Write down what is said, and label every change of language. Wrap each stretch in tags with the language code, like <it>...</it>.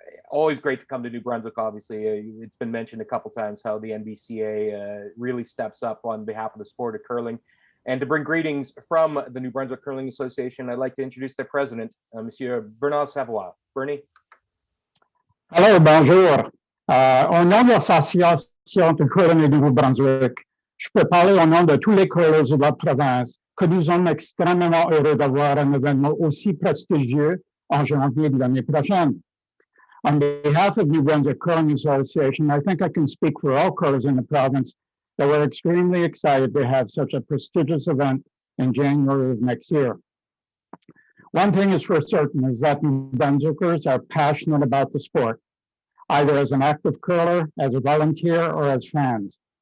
<en>Always great to come to New Brunswick, obviously. It's been mentioned a couple times how the NBCA really steps up on behalf of the sport of curling. And to bring greetings from the New Brunswick Curling Association, I'd like to introduce their president, Monsieur Bernard Savoie. Bernie.</en> <fr>Hello, bonjour. Au nom de l'Association de curling du Nouveau-Brunswick, je peux parler au nom de tous les curlers de la province que nous sommes extrêmement heureux d'avoir un événement aussi prestigieux en janvier de l'année prochaine.</fr> <en>On behalf of New Brunswick Curling Association, I think I can speak for all curlers in the province that we're extremely excited to have such a prestigious event in January of next year. One thing is for certain is that New Brunswickers are passionate about the sport, either as an active curler, as a volunteer, or as fans.</en>